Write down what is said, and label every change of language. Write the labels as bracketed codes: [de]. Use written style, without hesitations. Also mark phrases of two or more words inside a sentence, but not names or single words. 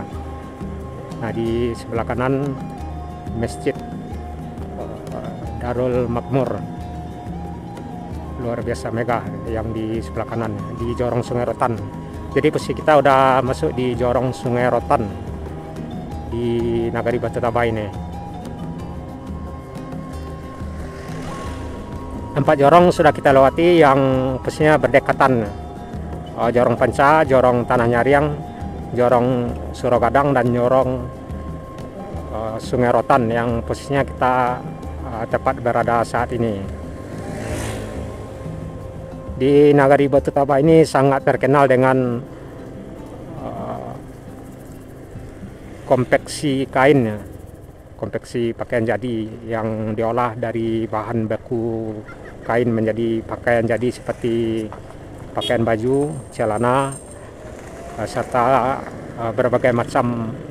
[id] Nah, di sebelah kanan Masjid Darul Makmur luar biasa megah yang di sebelah kanan di Jorong Sungai Rotan. Jadi posisi kita udah masuk di Jorong Sungai Rotan di Nagari Batu Taba ini. 4 jorong sudah kita lewati yang posisinya berdekatan. Jorong Panca, Jorong Tanah Nyariang, Jorong Surau Gadang, dan Jorong Sungai Rotan yang posisinya kita tepat berada saat ini. Di Nagari Batu Taba ini sangat terkenal dengan konveksi kain, konveksi pakaian jadi yang diolah dari bahan baku kain menjadi pakaian jadi seperti pakaian baju, celana, serta berbagai macam